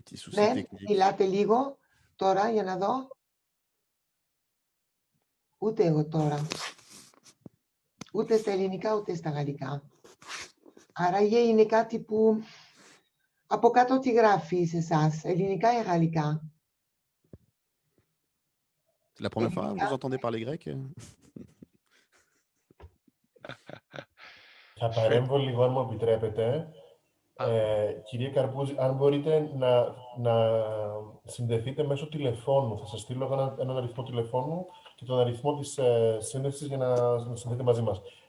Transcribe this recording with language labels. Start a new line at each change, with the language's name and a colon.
Greek: Ναι, μιλάτε λίγο τώρα για να δω. Ούτε εγώ τώρα. Ούτε στα ελληνικά, ούτε στα γαλλικά. Άρα είναι κάτι που από κάτω τι γράφει σε εσάς, ελληνικά ή γαλλικά?
French: C'est la première fois que vous entendez parler grec?
Greek: Θα παρέμβω λίγο, αν μου επιτρέπετε. Κύριε Καρπούζη, αν μπορείτε να συνδεθείτε μέσω τηλεφώνου. Θα σας στείλω έναν αριθμό τηλεφώνου και τον αριθμό της σύνδεσης για να συνδεθείτε μαζί μας.